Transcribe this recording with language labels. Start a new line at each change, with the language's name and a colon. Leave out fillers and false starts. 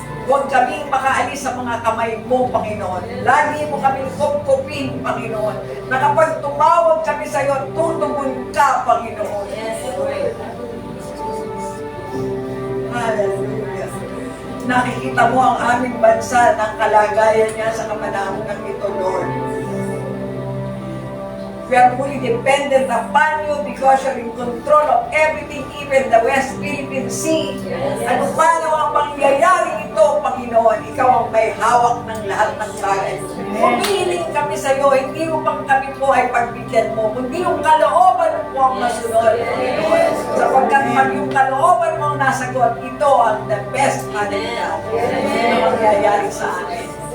Filipino: Huwag kaming makaalis sa mga kamay mo, Panginoon. Lagi mo kaming kupkupin, Panginoon. Na kapag tumawag kami sa iyo, tutugon ka, Panginoon. Hallelujah. Nakikita mo ang aming bansa ng kalagayan niya sa kapanahon ng ito, Lord.
English: We are fully dependent upon you because you're in control of everything, even the West Philippine Sea.
Filipino: Ano paano ang pangyayari ito, Panginoon? Ikaw ang may hawak ng lahat ng bagay. Pumiling kami sa iyo, hindi upang kami po ay pagbigyan mo, kundi yung kalooban mo ang masunod, Panginoon. Sapagkat pag yung kalooban mo ang nasagot, ito ang the best, Father God, na mangyayari sa amin.